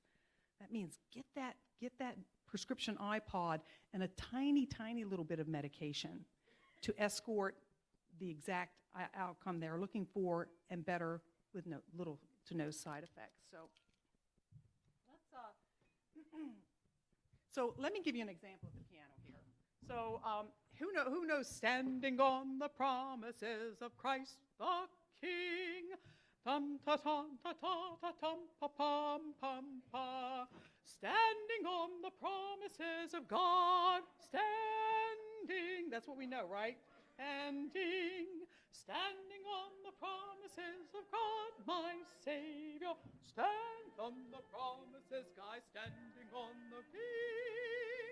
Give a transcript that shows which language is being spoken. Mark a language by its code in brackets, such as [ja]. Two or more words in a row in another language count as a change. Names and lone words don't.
[en] That means get that prescription iPod and a tiny, tiny little bit of medication to escort the exact outcome they're looking for and better with little to no side effects. So let me give you an example of the piano here. So who knows standing on the promises of Christ the King? Tum ta ta ta ta ta tum pa pum pum pa. Standing on the promises of God. Standing. That's what we know, right? Standing on the promises of God, my Savior. Stand on the promises, guys, standing on the King.